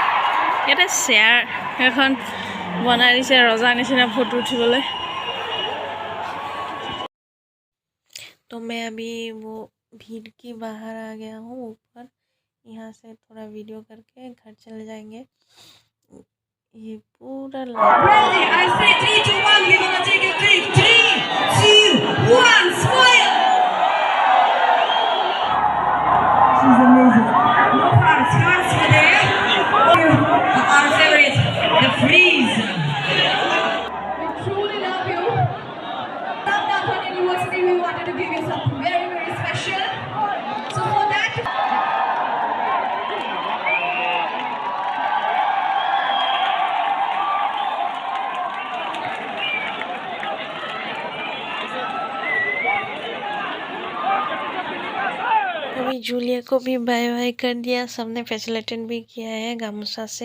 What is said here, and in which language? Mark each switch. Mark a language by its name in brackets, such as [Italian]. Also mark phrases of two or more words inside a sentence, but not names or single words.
[Hindi] ये शेयर [Assamese] বনাই দিছে ৰজা নিচিনা ফটো উঠিবলৈ। [Hindi] तो मैं अभी वो भीड़ के बाहर आ गया हूँ ऊपर। यहाँ से थोड़ा वीडियो करके घर चले जाएंगे। ये पूरा [English] Ready? I say 3, 2, 1. We're gonna take a clip. 3, 2, 1. Smile. She's amazing. No hearts were there. Our favorite, the freeze. We truly love you. Love Nakhon University. We wanted to give you something very, very special. So for that. [Hindi] अभी जूलिया को भी बाय बाय कर दिया, सबने फैसिलिटेट भी किया है गामूसा से।